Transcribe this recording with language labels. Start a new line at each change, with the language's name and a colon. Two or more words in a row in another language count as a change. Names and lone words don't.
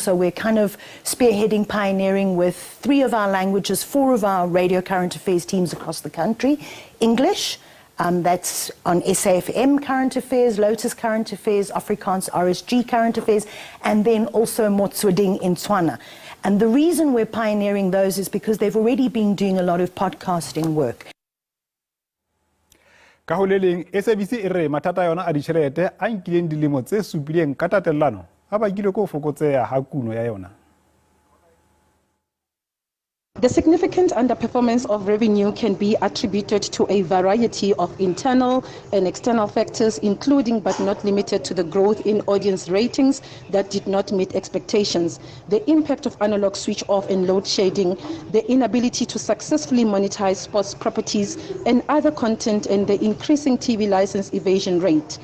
English: So we're kind of spearheading, pioneering with 3 of our languages, 4 of our radio current affairs teams across the country. English, that's on SAFM Current Affairs, Lotus Current Affairs, Afrikaans RSG Current Affairs, and then also Motsweding in Tswana. And the reason we're pioneering those is because they've already been doing a lot of podcasting work.
Southern Sotho: Ka ho le leng SABC e re mathata yona a ditjhelete a nkileng dilemo tse supileng ka tatellano a bakile ko fokotseha ha kuno ya yona.
English: The significant underperformance of revenue can be attributed to a variety of internal and external factors, including but not limited to the growth in audience ratings that did not meet expectations, the impact of analog switch off and load shedding, the inability to successfully monetize sports properties and other content, and the increasing TV license evasion rate.